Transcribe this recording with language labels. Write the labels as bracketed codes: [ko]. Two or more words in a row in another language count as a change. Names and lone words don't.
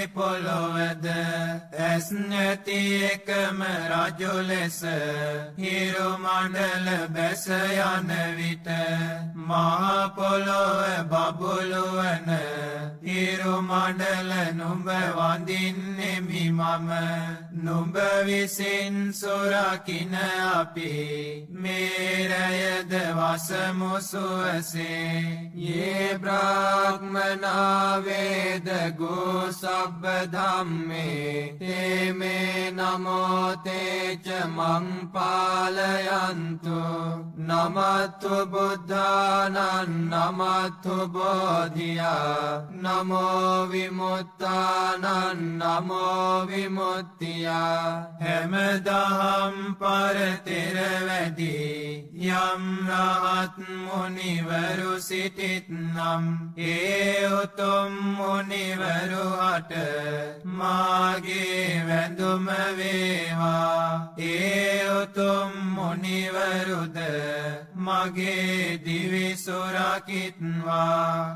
[si] පොළොවද ඇස් නැති එකම රජු ලෙස හිරු මණ්ඩල බැස යන විට මහ පොළොව බබළුවන හිරු මණ්ඩල නුඹ වඳින්නෙමි මම නුඹ විසින් සොරකින අපි මේ රැයද වසමු සුවසේ [pi] ये ब्राह्मणा वेद गो सब्ब धम्मे ते मे नमो ते च मं पालयन्तु नमस्तु बुद्धानं नमस्तु बोधिया नमो विमुक्तानं नमो विमुक्तिया [si] හැමදාම් පරතෙර වැඩි යම් රහත් මුනිවරු සිටිත්නම් ඒ උතුම් මුනිවරුහට මාගේ වැඳුම වේවා ඒ උතුම් මුනිවරුද මගේ දිවි සුරකිත්වා